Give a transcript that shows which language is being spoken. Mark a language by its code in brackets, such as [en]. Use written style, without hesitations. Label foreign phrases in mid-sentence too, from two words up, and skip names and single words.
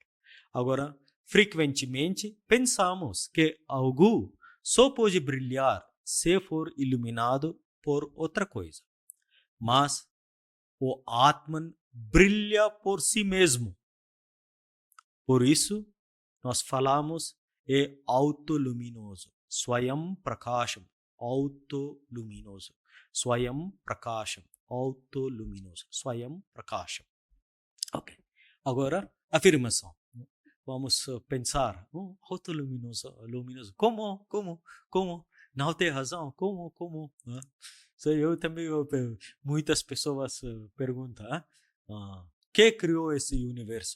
[pt] Agora, frequentemente pensamos que algo só pode brilhar se for iluminado por outra coisa. Mas o Atman brilha por si mesmo. Por isso, nós falamos é autoluminoso. [sa] Swayam Prakasham. Autoluminoso. Swayam Prakasham. Autoluminoso. Swayam Prakasham. [pt] Ok. Agora, afirmação. Vamos pensar. Autoluminoso. Luminoso. Como? Não tem razão. Como? Eu também, muitas pessoas perguntam. Quem criou esse universo?